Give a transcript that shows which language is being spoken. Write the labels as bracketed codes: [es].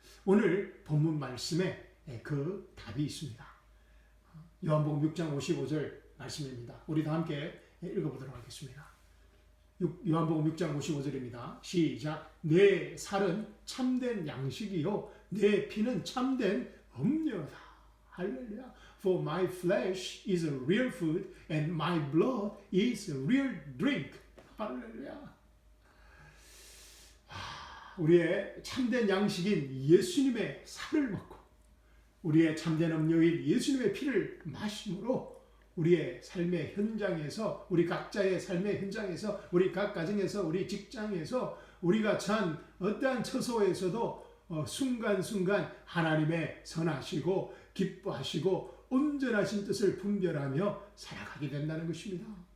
[ko] 오늘 본문 말씀에 그 답이 있습니다. 요한복음 6장 55절 말씀입니다. 우리 다 함께 읽어보도록 하겠습니다. 요한복음 6장 55절입니다. 시작. 내 살은 참된 양식이요 내 피는 참된 음료다. 할렐루야. [en] For my flesh is a real food and my blood is a real drink. [ko] 할렐루야. 우리의 참된 양식인 예수님의 살을 먹고 우리의 참된 음료인 예수님의 피를 마심으로 우리의 삶의 현장에서 우리 각자의 삶의 현장에서 우리 각 가정에서 우리 직장에서 우리가 처한 어떠한 처소에서도 순간순간 하나님의 선하시고 기뻐하시고 온전하신 뜻을 분별하며 살아가게 된다는 것입니다.